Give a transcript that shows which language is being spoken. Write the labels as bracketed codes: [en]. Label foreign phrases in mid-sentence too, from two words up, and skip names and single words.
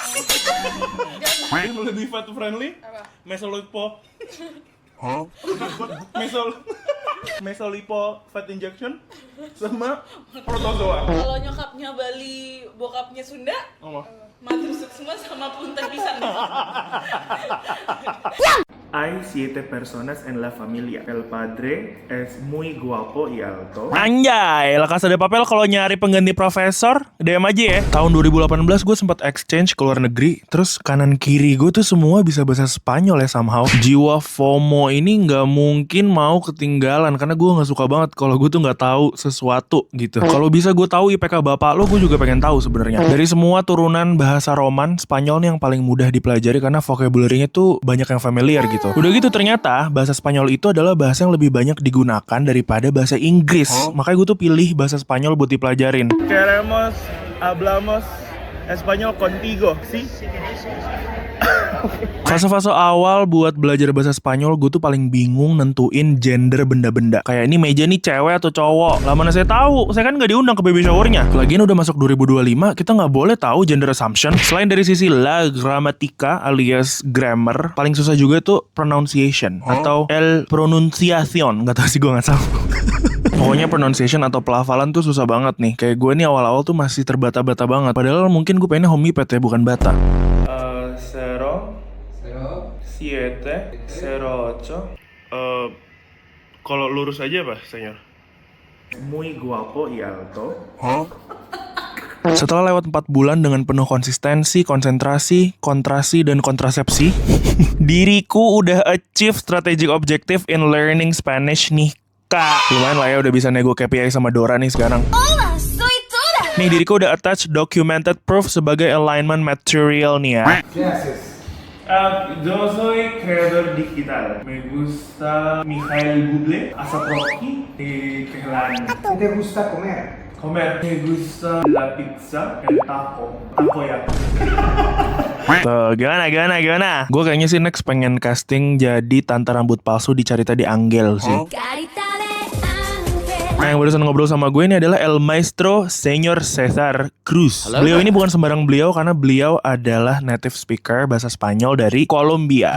[id] Yang lebih [en] fat friendly? [id] Apa? Mesolitpo. Mesolipo [en] fat injection [id] sama protozoa. Kalau nyokapnya Bali, bokapnya Sunda, Oh, [ban] Matur Suksma [id] sama [su] Punten Pisan. [es] Hay 7 personas en la familia. El padre es muy guapo y alto. [id] Anjay, La Casa de Papel kalau nyari pengganti profesor, DM aja ya. Tahun 2018 gue sempat exchange ke luar negeri, terus kanan kiri gue tuh semua bisa bahasa Spanyol ya somehow. Jiwa FOMO ini nggak mungkin mau ketinggalan karena gue nggak suka banget kalau gue tuh nggak tahu sesuatu gitu. Kalau bisa gue tahu IPK bapak lo, gue juga pengen tahu sebenarnya. Dari semua turunan bahasa Roman, Spanyol nih yang paling mudah dipelajari karena vocabulary-nya tuh banyak yang familiar gitu. Udah gitu ternyata bahasa Spanyol itu adalah bahasa yang lebih banyak digunakan daripada bahasa Inggris. Makanya gue tuh pilih bahasa Spanyol buat dipelajarin. [es] Queremos, hablamos Español contigo, ¿sí? [id] Fase-fase awal buat belajar bahasa Spanyol gue tuh paling bingung nentuin gender benda-benda. Kayak ini meja nih cewek atau cowok. Lah mana saya tahu, saya kan nggak diundang ke baby showernya. Lagian udah masuk 2025, kita nggak boleh tahu gender assumption. Selain dari sisi [es] la gramatica [id] alias grammar, paling susah juga tuh pronunciation atau [es] el pronunciación. [id] Nggak tahu sih, gue nggak tahu. Pokoknya pronunciation atau pelafalan tuh susah banget nih. Kayak gue nih awal-awal tuh masih terbata-bata banget. Padahal mungkin gue pengennya homipet ya, bukan bata. 0708. Kalau lurus aja apa, senyor? [es] Muy guapo y alto. [id] Setelah lewat 4 bulan dengan penuh konsistensi, konsentrasi, kontrasi, dan kontrasepsi, diriku udah [en] achieve strategic objective in learning Spanish [id] nih, Kak. Lumayan lah ya, udah bisa nego KPI sama Dora nih sekarang. Nih, diriku udah [en] attach documented proof [id] sebagai [en] alignment material [id] nih ya. [es] Yo soy creador digital. Me gusta Mikhail Bublé, Asap Rocky, Kehlan. ¿Qué te gusta comer? Comer. Me gusta la pizza, el taco. [id] Taco ya. Tuh, gimana? Gue kayaknya sih next pengen casting jadi tante rambut palsu di Carita di Angel sih. Nah, yang barusan ngobrol sama gue ini adalah [es] El Maestro [id] Señor Cesar Cruz. Beliau ini bukan sembarang beliau karena beliau adalah [en] native speaker [id] bahasa Spanyol dari Kolombia.